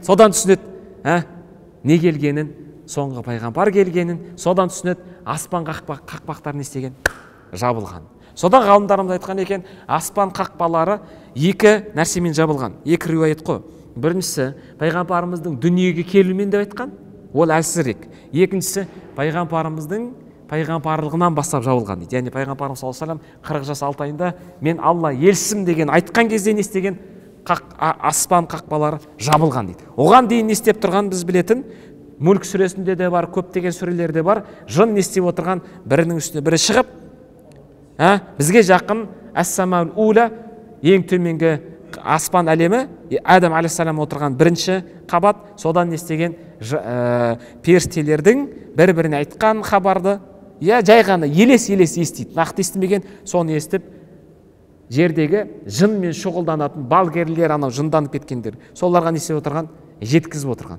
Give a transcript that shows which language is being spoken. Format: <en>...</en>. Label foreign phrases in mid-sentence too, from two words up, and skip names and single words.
<kk>Содан түсінеді, не келгенін, соңғы пайғамбар келгенін, содан түсінеді, аспан қақпақтарын істеген жабылған. Содан ғалымдарымыз айтқан екен, аспан қақпалары екі нәрсемен жабылған. Екі риуаят қой. Біріншісі, пайғамбарымыздың дүниеге келуімен деп айтқан, ол әлсірек. Екіншісі, пайғамбарымыздың пайғамбарлығынан бастап жабылған дейді. Яғни пайғамбарымыз</kk> <ar>صلى الله عليه وسلم</ar> <kk>40 жас 6 айында мен Алла елшісімін деген айтқан кезде не істеген? Аспан қақпалары жабылған дейді. Оған дейін не істеп тұрған біз білетін, Мүлк сүресінде де бар, көптеген сүрелерде бар, жын не істеп отырған? Бірінің үстіне бірі шығып, бізге жақын</kk> <ar>السماء الأولى,</ar> <kk>ең төменгі аспан әлемі, Адам алейхиссалам отырған бірінші қабат, содан не істеген періштелердің бір-біріне айтқан хабарды, жай ғана елес естиді, нақты естімеген, соны естіп, жердегі жынмен шұғылданатын балгерлер, анау жынданып кеткендер, соларға не істеп отырған, жеткізіп отырған.</kk>